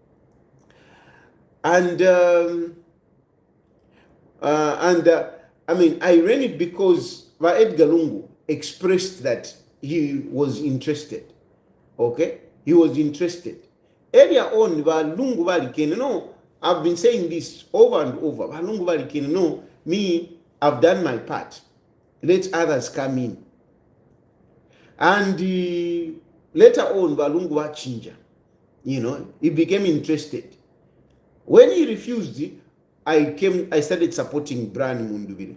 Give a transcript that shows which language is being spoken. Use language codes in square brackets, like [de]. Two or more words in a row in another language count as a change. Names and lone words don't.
[en] And I mean, I ran it because Edgar Lungu expressed that he was interested. Okay? He was interested. Earlier on, Lungu Balikene, no, I've been saying this over and over. Lungu Balikene, no, me, I've done my part. Let others come in. And later on, Lungu Wachinja, you know, he became interested. When he refused, I started supporting Brian Mundubile.